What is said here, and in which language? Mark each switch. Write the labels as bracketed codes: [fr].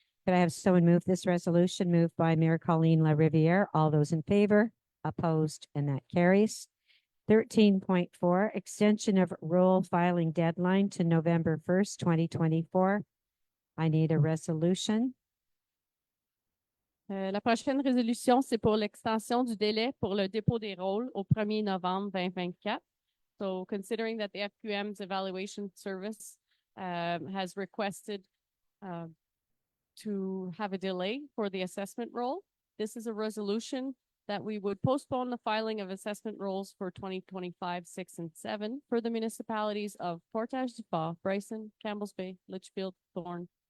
[en] Could I have someone move this resolution? Moved by Mayor Colleen LaRiviere. All those in favor? Opposed? And that carries. 13.4, extension of roll filing deadline to November 1st, 2024. I need a resolution. [fr] La prochaine résolution, c'est pour l'extension du délai pour le dépôt des rôles au 1er novembre 2024. [en] So considering that the FQM's evaluation service has requested to have a delay for the assessment roll, this is a resolution that we would postpone the filing of assessment rolls for 2025, 6, and 7 for the municipalities of Portage du Fort, Bryson, Campbell's Bay, Litchfield, Thorne,